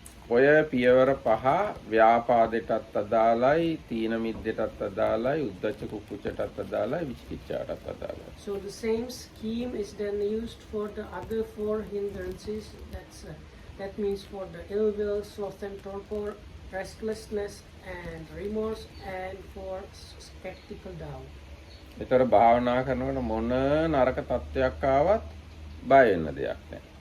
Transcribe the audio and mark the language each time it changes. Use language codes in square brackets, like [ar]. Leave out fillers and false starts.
[si] ඔය පියවර පහ ව්‍යාපාදයටත් අදාළයි, තීන මිද්දටත් අදාළයි, උද්ධච්ච කුක්කුච්චටත් අදාළයි, විචිකිච්ඡාටත් අදාළයි. [en] So the same scheme is then used for the other four hindrances. That means for the ill will, sloth and torpor, restlessness and remorse, and for skeptical doubt. [si] ඒතර භාවනා කරනකොට මොන නරක තත්ත්වයක් ආවත් බය වෙන්න දෙයක් නැහැ.